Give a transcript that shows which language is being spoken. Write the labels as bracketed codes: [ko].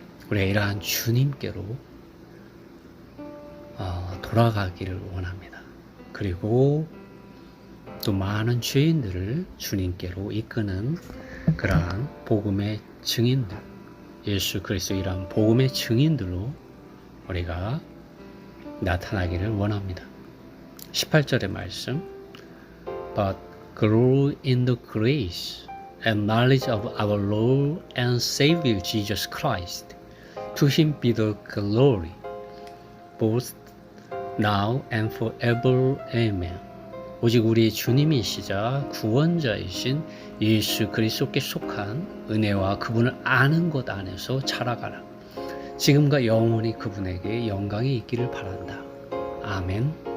[ko] 우리가 이러한 주님께로 돌아가기를 원합니다. 그리고 또 많은 죄인들을 주님께로 이끄는 그러한 복음의 증인들, 예수 그리스도 이러한 복음의 증인들로 우리가 나타나기를 원합니다. 18절의 말씀, [en] But grow in the grace and knowledge of our Lord and Savior Jesus Christ. To him be the glory, both now and forever. Amen. [ko] 오직 우리 주님이시자 구원자이신 예수 그리스도께 속한 은혜와 그분을 아는 것 안에서 자라가라. 지금과 영원히 그분에게 영광이 있기를 바란다. 아멘.